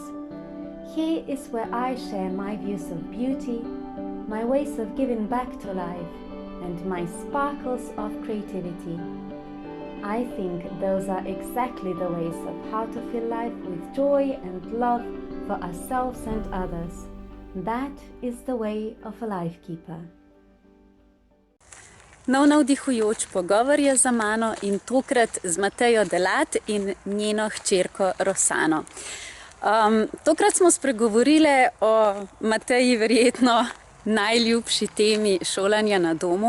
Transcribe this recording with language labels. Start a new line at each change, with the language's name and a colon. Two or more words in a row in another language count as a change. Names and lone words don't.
English: Here is where I share my views of beauty, my ways of giving back to life, and my sparkles of creativity. I think those are exactly the ways of how to fill life with joy and love for ourselves and others. That is the way of a life keeper.
Slovenian: Nov navdihujoč pogovor je za mano in tokrat z Matejo Delat in njeno hčerko Rosano. Tokrat smo spregovorile o Mateji verjetno najljubši temi šolanja na domu.